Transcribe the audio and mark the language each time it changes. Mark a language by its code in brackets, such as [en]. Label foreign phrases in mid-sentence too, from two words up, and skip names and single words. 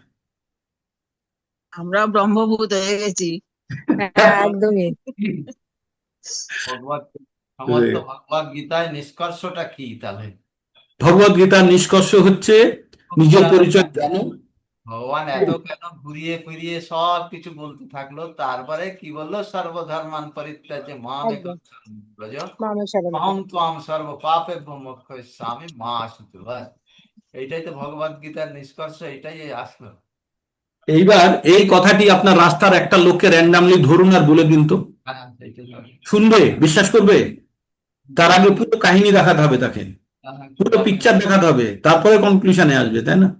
[bn] আমরা ব্রহ্মভূত হয়ে গেছি। একদমই। সমস্ত ভগবত গীতায় নিষ্কর্ষটা কি তাহলে? ভগবত গীতার নিষ্কর্ষ হচ্ছে নিজের পরিচয় জানো। ভগবান এত কেন ঘুরিয়ে ফিরিয়ে সব কিছু বলতে থাকলো, তারপরে কি বললো? [sa] সর্বধর্মান পরিত্যাজ্য মামেকং শরণং ব্রজ অহং ত্বাং সর্ব পাপেভ্যো মোক্ষয়িষ্যামি মা শুচি। [bn] বাস, এইটাই তো ভগবত গীতার নিষ্কর্ষ, এটাই আসলো। এইবার এই কথাটি আপনার রাস্তার একটা লোককে র্যান্ডামলি ধরুন আর বলে দিন তো, শুনবে? বিশ্বাস করবে? তার আগে পুরো কাহিনী দেখাতে হবে তাকে, পুরো পিকচার দেখাতে হবে, তারপরে কনক্লুশনে আসবে, তাই না?